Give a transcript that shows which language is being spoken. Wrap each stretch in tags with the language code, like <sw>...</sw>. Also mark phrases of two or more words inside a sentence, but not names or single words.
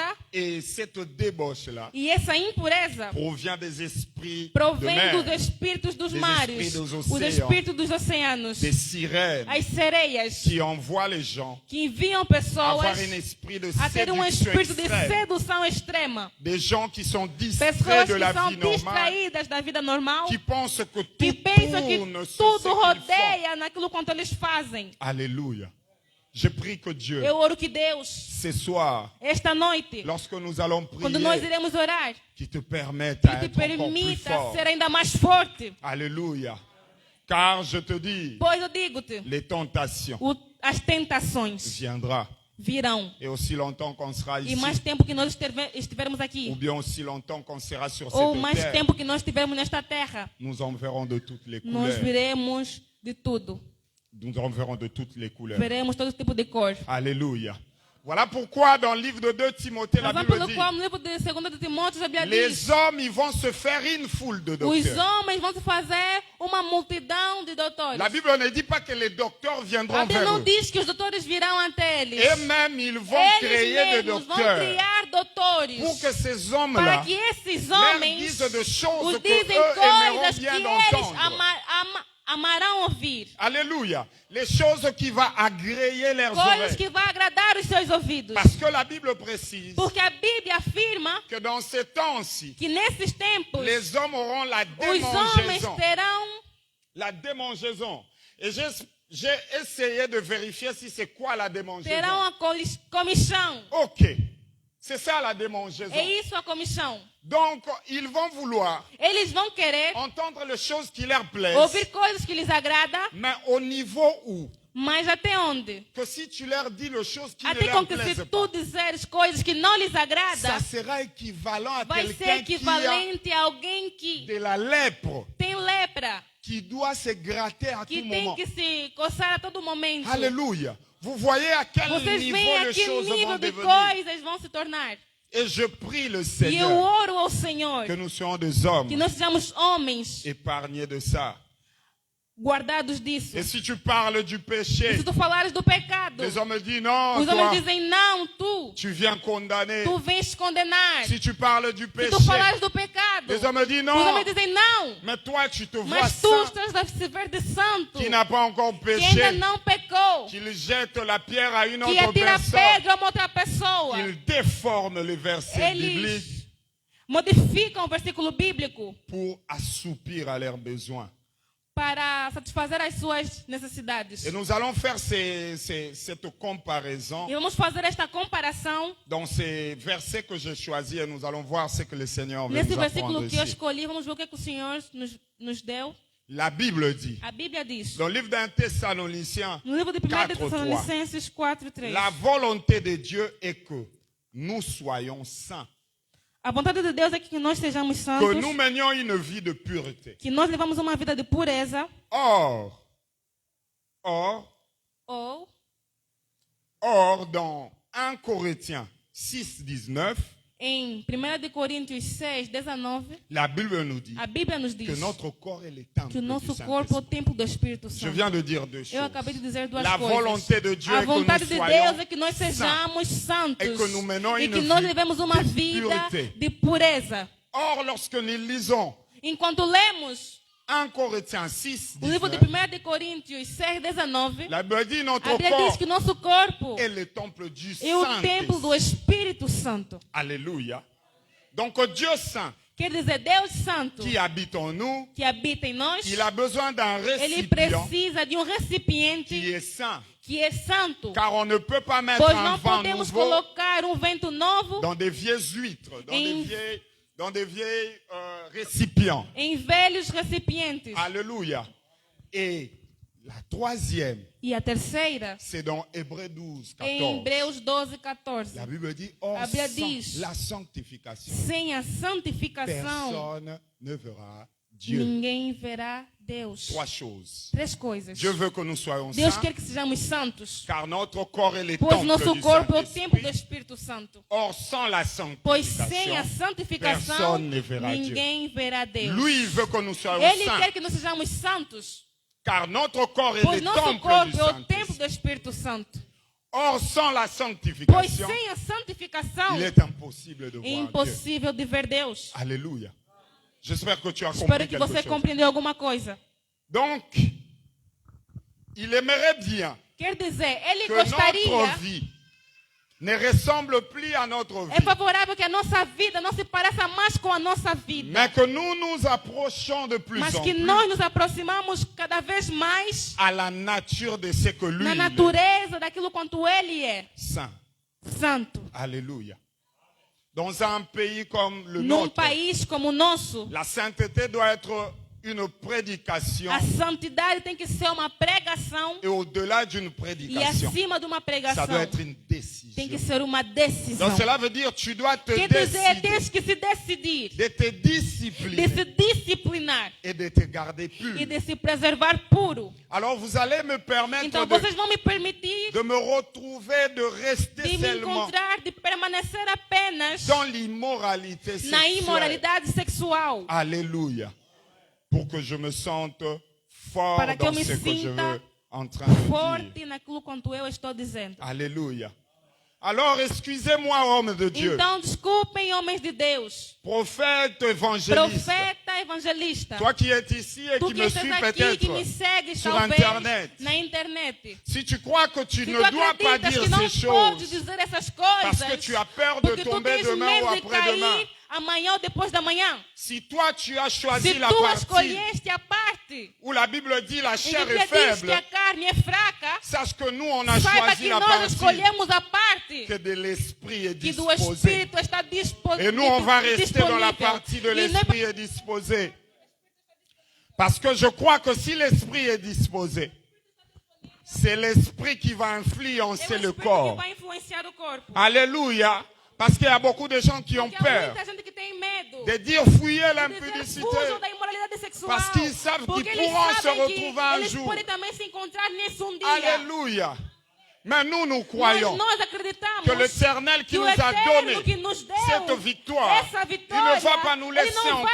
<fr>Et cette débauche-là</fr> <pt>E essa impureza</pt> <fr>provient des esprits de</fr> <pt>provém</pt> <fr>mer,</fr> <pt>dos espíritos dos</pt> <fr>Des</fr> <pt>mares,</pt> <fr>esprits dos</fr> <pt>os oceanos. espíritos dos oceanos,</pt> <fr>des sirènes</fr> <pt>as sereias</pt> <fr>qui envoient les gens</fr> <pt>que enviam</pt> <fr>avoir</fr> <pt>pessoas</pt> <fr>un esprit de</fr> <pt>a ter</pt> <fr>séduction</fr> <pt>espírito de</pt> <fr>extrême.</fr> <pt>sedução extrema.</pt> <fr>Des gens qui sont distraits</fr> <pt>Pessoas</pt> <fr>de</fr> <pt>que</pt> <fr>la</fr> <pt>são</pt> <fr>vie normale,</fr> <pt>distraídas da vida normal,</pt> <fr>qui pensent que</fr> <pt>que</pt> <fr>tout</fr> <pt>pensam que</pt> <fr>tourne sur ce</fr> <pt>tudo</pt> <fr>qu'ils font.</fr> <pt>rodeia naquilo quanto eles fazem.</pt> <fr>Alléluia. Je prie que Dieu,</fr> <pt>Eu oro que Deus,</pt> <fr>ce soir,</fr> <pt>esta noite,</pt> <fr>lorsque nous allons</fr> <pt>quando nós</pt> <fr>prier,</fr> <pt>iremos orar,</pt> <fr>qui te permette à</fr> <pt>que te</pt> <fr>être encore plus</fr> <pt>permita</pt> <fr>fort.</fr> <pt>ser ainda mais forte.</pt> <fr>Alléluia. Car je te dis,</fr> <pt>Pois eu digo-te,</pt> <fr>les tentations</fr> <pt>as tentações</pt> <fr>viendront.</fr> <pt>virão.</pt> <fr>Et aussi longtemps qu'on sera</fr> <pt>E</pt> <fr>ici,</fr> <pt>mais tempo que nós estivermos</pt> <fr>ou</fr> <pt>aqui,</pt> <fr>bien aussi longtemps qu'on sera sur</fr> <pt>ou</pt> <fr>cette</fr> <pt>mais</pt> <fr>terre,</fr> <pt>tempo que nós estivermos nesta terra,</pt> <fr>nous en verrons de toutes les</fr> <pt>nós</pt> <fr>couleurs.</fr> <pt>veremos de tudo.</pt> <fr>Nous en verrons de toutes les couleurs.</fr> <pt>Veremos todo tipo de cor.</pt> <fr>Alléluia. Voilà pourquoi dans le livre de 2 Timothée, la</fr> <pt>Razão</pt> <fr>Bible</fr> <pt>pelo</pt> <fr>dit,</fr> <pt>qual no livro de 2 de Timóteo, a Bíblia diz,</pt> <fr>les hommes, ils vont se faire une foule de</fr> <pt>os</pt> <fr>docteurs.</fr> <pt>homens vão se fazer uma multidão de doutores.</pt> <fr>La Bible ne dit pas que les docteurs</fr> <pt>A</pt> <fr>viendront</fr> <pt>Bíblia</pt> <fr>vers</fr> <pt>não</pt> <fr>eux.</fr> <pt>diz que os doutores virão até eles.</pt> <fr>Eux-mêmes, ils vont</fr> <pt>Eles</pt> <fr>créer des</fr> <pt>mesmos vão</pt> <fr>docteurs</fr> <pt>criar doutores</pt> <fr>pour que ces</fr> <pt>para</pt> <fr>hommes-là</fr> <pt>que esses</pt> <fr>leur</fr> <pt>homens</pt> <fr>disent des choses</fr> <pt>os</pt> <fr>que</fr> <pt>dizem</pt> <fr>eux aimeront</fr> <pt>coisas que</pt> <fr>bien</fr> <pt>eles</pt> <fr>d'entendre.</fr> <pt>amarão ouvir.</pt> <fr>Alléluia. Les choses qui vont agréer leurs</fr> <pt>Coisas</pt> <fr>oreilles.</fr> <pt>que vão agradar os seus ouvidos.</pt> <fr>Parce que la Bible précise</fr> <pt>Porque a Bíblia afirma</pt> <fr>que dans ces temps-ci,</fr> <pt>que nesses tempos</pt> <fr>les hommes auront la</fr> <pt>os homens</pt> <fr>démangeaison.</fr> <pt>terão</pt> <fr>La démangeaison. Et j'ai essayé de vérifier si c'est quoi la démangeaison.</fr> <pt>a comichão.</pt> <fr>Ok. C'est ça la démangeaison.</fr> <pt>É isso a comichão.</pt> <fr>Donc, ils vont vouloir</fr> <pt>Eles vão querer</pt> <fr>entendre les choses qui leur plaisent,</fr> <pt>ouvir coisas que lhes agradam,</pt> <fr>mais au niveau où</fr> <pt>mas até onde?</pt> <fr>que si tu leur dis les choses qui ne</fr> <pt>Até</pt> <fr>leur</fr> <pt>com que</pt> <fr>plaisent</fr> <pt>se</pt> <fr>pas,</fr> <pt>tu disseres coisas que não lhes</pt> <fr>ça</fr> <pt>agradam,</pt> <fr>sera équivalent à</fr> <pt>vai ser</pt> <fr>quelqu'un qui a</fr> <pt>equivalente a alguém que</pt> <fr>de la lèpre,</fr> <pt>tem lepra,</pt> <fr>qui doit se gratter à</fr> <pt>que</pt> <fr>tout</fr> <pt>tem</pt> <fr>moment.</fr> <pt>que se coçar a todo momento.</pt> <fr>Alléluia. Vous voyez à quel</fr> <pt>Vocês</pt> <fr>niveau</fr> <pt>veem a</pt> <fr>les</fr> <pt>que</pt> <fr>choses vont</fr> <pt>nível de</pt> <fr>devenir.</fr> <pt>coisas vão se tornar.</pt> <fr>Et je prie le</fr> <pt>E eu</pt> <fr>Seigneur</fr> <pt>oro ao Senhor</pt> <fr>que nous soyons des hommes</fr> <pt>que nós sejamos homens</pt> <fr>épargnés de ça.</fr> <pt>guardados disso.</pt> <fr>Et si tu parles du</fr> <pt>E</pt> <fr>péché,</fr> <pt>se tu falares do pecado,</pt> <fr>les hommes disent non,</fr> <pt>os</pt> <fr>toi,</fr> <pt>homens dizem não,</pt> <fr>tu viens condamner.</fr> <pt>tu vens condenar.</pt> <fr>Si tu parles du</fr> <pt>Se</pt> <fr>péché,</fr> <pt>tu falares do pecado,</pt> <fr>les hommes disent</fr> <pt>os</pt> <fr>non,</fr> <pt>homens dizem não.</pt> <fr>mais toi tu te vois</fr> <pt>Mas tu</pt> <fr>saint,</fr> <pt>estás a se ver de santo,</pt> <fr>qui n'a pas encore</fr> <pt>que ainda</pt> <fr>péché,</fr> <pt>não pecou,</pt> <fr>qu'il jette la pierre à une</fr> <pt>que</pt> <fr>autre</fr> <pt>atira</pt> <fr>personne,</fr> <pt>pedra a uma outra pessoa.</pt> <fr>il déforme les versets bibliques</fr> <pt>Eles modificam o versículo bíblico</pt> <fr>pour assoupir à leurs besoins.</fr> <pt>para satisfazer as suas necessidades.</pt> <fr>Et nous allons faire cette comparaison</fr> <pt>E vamos fazer esta comparação</pt> <fr>dans ces versets que j'ai choisis et nous allons voir ce que le Seigneur veut</fr> <pt>nesse</pt> <fr>nous apprendre</fr> <pt>versículo que eu</pt> <fr>ici.</fr> <pt>escolhi. Vamos ver o que, é que o Senhor nos deu.</pt> <fr>La Bible dit,</fr> <pt>A Bíblia diz,</pt> <fr>dans le livre d'un Thessaloniciens,</fr> <pt>no livro de 1 4:3, Tessalonicenses 4:3,</pt> <fr>la volonté de Dieu est que nous soyons saints,</fr> <pt>a vontade de Deus é que nós sejamos</pt> <fr>que</fr> <pt>santos,</pt> <fr>nous menions une vie de pureté.</fr> <pt>que nós levamos uma vida de pureza,</pt> <fr>Or,</fr> <pt>ou</pt> <fr>dans 1 Corinthiens 6:19,</fr> <pt>em 1 de Coríntios 6:19,</pt> <fr>la Bible nous dit</fr> <pt>a Bíblia nos</pt> <fr>que</fr> <pt>diz</pt> <fr>notre corps est le temple</fr> <pt>que o</pt> <fr>du</fr> <pt>nosso corpo é o</pt> <fr>Saint-Esprit.</fr> <pt>templo do Espírito</pt> <fr>Je</fr> <pt>Santo.</pt> <fr>viens de dire deux</fr> <pt>Eu</pt> <fr>choses.</fr> <pt>acabei de dizer duas</pt> <fr>La</fr> <pt>coisas.</pt> <fr>volonté de Dieu</fr> <pt>A</pt> <fr>est que</fr> <pt>vontade</pt> <fr>nous</fr> <pt>de</pt> <fr>soyons</fr> <pt>Deus é que nós</pt> <fr>saints.</fr> <pt>sejamos santos</pt> <fr>Et que nous menons</fr> <pt>e</pt> <fr>une</fr> <pt>que nós</pt> <fr>vie</fr> <pt>vivemos uma</pt> <fr>de</fr> <pt>vida</pt> <fr>pureté.</fr> <pt>de pureza.</pt> <fr>Or, lorsque nous lisons</fr> <pt>Enquanto lemos</pt> <fr>1 Corinthiens 6,</fr> <pt>o livro de</pt> <fr>19,</fr> <pt>1 de Coríntios 6:19,</pt> <fr>la Bible dit</fr> <pt>a</pt> <fr>notre</fr> <pt>Bíblia diz</pt> <fr>corps</fr> <pt>que nosso corpo</pt> <fr>est le temple du</fr> <pt>é o templo do</pt> <fr>Saint-Esprit.</fr> <pt>Espírito Santo.</pt> <fr>Alléluia. Donc Dieu Saint</fr> <pt>Quer dizer, Deus Santo</pt> <fr>qui habite en nous,</fr> <pt>que habita em nós,</pt> <fr>il a besoin d'un</fr> <pt>ele</pt> <fr>récipient</fr> <pt>precisa de um</pt> <fr>qui</fr> <pt>recipiente</pt> <fr>est saint.</fr> <pt>que é santo.</pt> <fr>Car on ne peut pas mettre</fr> <pt>Pois</pt> <fr>un</fr> <pt>não</pt> <fr>vent</fr> <pt>podemos</pt> <fr>nouveau</fr> <pt>colocar vento novo</pt> <fr>dans des vieilles huîtres,</fr> <pt>Em-</pt> <fr>dans des vieilles récipients.</fr> <pt>em velhos recipientes.</pt> <fr>Alléluia. Et la troisième,</fr> <pt>E a terceira,</pt> <fr>c'est dans Hébreux 12,</fr> <pt>em</pt> <fr>14.</fr> <pt>Hebreus 12:14.</pt> <fr>La Bible dit, or,</fr> <pt>A Bíblia</pt> <fr>sans</fr> <pt>diz,</pt> <fr>la sanctification,</fr> <pt>sem a santificação,</pt> <fr>personne ne verra Dieu.</fr> <pt>ninguém verá Deus.</pt> <fr>Trois choses.</fr> <pt>Três coisas.</pt> <fr>Dieu veut que nous soyons</fr> <pt>Deus</pt> <fr>saints,</fr> <pt>quer que sejamos santos,</pt> <fr>car notre corps est le</fr> <pt>pois</pt> <fr>temple</fr> <pt>nosso</pt> <fr>du</fr> <pt>corpo é o templo do</pt> <fr>Saint-Esprit.</fr> <pt>Espírito Santo.</pt> <fr>Or, sans la</fr> <pt>Pois sem a</pt> <fr>sanctification,</fr> <pt>santificação,</pt> <fr>personne ne verra Dieu.</fr> <pt>ninguém verá Deus.</pt> <fr>Lui, il veut que nous soyons</fr> <pt>Ele</pt> <fr>saints,</fr> <pt>quer que nós sejamos santos,</pt> <fr>car notre corps est</fr> <pt>pois</pt> <fr>le</fr> <pt>nosso</pt> <fr>temple</fr> <pt>corpo</pt> <fr>du</fr> <pt>é o templo</pt> <fr>Saint-Esprit.</fr> <pt>do Espírito Santo.</pt> <fr>Or, sans la</fr> <pt>Pois</pt> <fr>sanctification,</fr> <pt>sem a santificação,</pt> <fr>il est impossible de</fr> <pt>é</pt> <fr>voir Dieu.</fr> <pt>impossível de ver Deus.</pt> <fr>Alléluia. J'espère que tu as compris</fr> <pt>Espero que</pt> <fr>quelque</fr> <pt>você</pt> <fr>chose.</fr> <pt>compreendeu alguma coisa.</pt> <fr>Donc, il aimerait bien</fr> <pt>Quer dizer, ele</pt> <fr>que</fr> <pt>gostaria,</pt> <fr>notre vie ne ressemble plus à notre vie,</fr> <pt>é favorável que a nossa vida não se pareça mais com a nossa vida,</pt> <fr>mais que nous nous approchions de plus</fr> <pt>mas</pt> <fr>en</fr> <pt>que</pt> <fr>plus</fr> <pt>nós nos aproximamos cada vez mais</pt> <fr>à la nature de ce que lui</fr> <pt>na</pt> <fr>il est.</fr> <pt>natureza daquilo quanto ele é,</pt> <fr>Saint.</fr> <pt>santo.</pt> <fr>Alléluia. Dans un pays comme le</fr> <pt>Num</pt> <fr>nôtre,</fr> <pt>país como o nosso,</pt> <fr>la sainteté doit être une prédication</fr> <pt>a santidade tem que ser uma pregação</pt> <fr>et au-delà d'une</fr> <pt>e</pt> <fr>prédication,</fr> <pt>acima de uma</pt> <fr>ça</fr> <pt>pregação</pt> <fr>doit être une</fr> <pt>tem que</pt> <fr>décision.</fr> <pt>ser uma decisão.</pt> <fr>Donc cela veut dire tu dois te</fr> <pt>Quer dizer,</pt> <fr>décider</fr> <pt>tens que se decidir,</pt> <fr>de te</fr> <pt>de</pt> <fr>discipliner</fr> <pt>se disciplinar</pt> <fr>et de te garder pur.</fr> <pt>e de se preservar puro.</pt> <fr>Alors vous allez me permettre</fr> <pt>Então</pt> <fr>de</fr> <pt>vocês vão me permitir</pt> <fr>me retrouver, de rester</fr> <pt>de me</pt> <fr>seulement</fr> <pt>encontrar, de permanecer apenas</pt> <fr>dans l'immoralité</fr> <pt>na</pt> <fr>sexuelle.</fr> <pt>imoralidade sexual.</pt> <fr>Alléluia. Pour que je me sente fort</fr> <pt>Para que eu</pt> <fr>dans</fr> <pt>me</pt> <fr>ce que je</fr> <pt>sinta</pt> <fr>veux en train de dire.</fr> <pt>Forte naquilo quanto eu estou dizendo.</pt> <fr>Alléluia. Alors, excusez-moi, homme de Dieu,</fr> <pt>Então, desculpem, homens de Deus,</pt> <fr>prophète, évangéliste,</fr> <pt>profeta, evangelista,</pt> <fr>toi qui es ici et</fr> <pt>tu</pt> <fr>qui</fr> <pt>que</pt> <fr>me</fr> <pt>estás</pt> <fr>suis</fr> <pt>aqui, que me</pt> <fr>peut-être,</fr> <pt>segues</pt> <fr>sur</fr> <pt>talvez</pt> <fr>Internet.</fr> <pt>na internet.</pt> <fr>si tu crois que tu</fr> <pt>Se</pt> <fr>ne</fr> <pt>tu</pt> <fr>dois pas</fr> <pt>acreditas</pt> <fr>dire</fr> <pt>que não</pt> <fr>ces</fr> <pt>pode</pt> <fr>choses</fr> <pt>dizer essas</pt> <fr>parce</fr> <pt>coisas,</pt> <fr>que tu as peur de</fr> <pt>porque tu</pt> <fr>tomber</fr> <pt>tens</pt> <fr>demain ou</fr> <pt>medo de</pt> <fr>après-demain</fr> <pt>cair amanhã ou depois da manhã.</pt> <fr>Si toi tu as choisi</fr> <pt>Se</pt> <fr>la</fr> <pt>tu</pt> <fr>partie</fr> <pt>escolheste a parte</pt> <fr>où la Bible dit la</fr> <pt>em que</pt> <fr>chair</fr> <pt>a</pt> <fr>est</fr> <pt>Bíblia diz que</pt> <fr>faible,</fr> <pt>a carne é fraca,</pt> <fr>sache que nous on a</fr> <pt>saiba</pt> <fr>choisi</fr> <pt>que</pt> <fr>la</fr> <pt>nós</pt> <fr>partie</fr> <pt>escolhemos a parte</pt> <fr>que de l'esprit est</fr> <pt>que do</pt> <fr>disposée.</fr> <pt>Espírito está disponível.</pt> <fr>Et nous on va rester dans la partie de l'esprit est disposée. Parce que je crois que si l'esprit est disposé, c'est l'esprit qui va influencer le</fr> <pt>que</pt> <fr>corps.</fr> <pt>vai influenciar o corpo.</pt> <fr>Alléluia. Parce qu'il y a beaucoup de gens qui ont</fr> <pt>Porque há</pt> <fr>peur</fr> <pt>muita gente que tem medo</pt> <fr>de dire fouiller</fr> <pt>de dizer</pt> <fr>l'impudicité.</fr> <pt>fujam da imoralidade sexual.</pt> <fr>Parce qu'ils savent</fr> <pt>Porque</pt> <fr>qu'ils</fr> <pt>eles</pt> <fr>pourront se</fr> <pt>sabem que</pt> <fr>retrouver un</fr> <pt>eles</pt> <fr>jour.</fr> <pt>podem também se encontrar nesse dia.</pt> <fr>Alléluia. Mais nous</fr> <pt>Mas</pt> <fr>croyons</fr> <pt>nós acreditamos</pt> <fr>que l'Éternel qui</fr> <pt>que</pt> <fr>nous</fr> <pt>o</pt> <fr>a</fr> <pt>Eterno</pt> <fr>donné</fr> <pt>que nos deu</pt> <fr>cette victoire,</fr> <pt>essa</pt> <fr>il</fr> <pt>vitória,</pt> <fr>ne va pas nous</fr> <pt>ele</pt> <fr>laisser</fr> <pt>não</pt>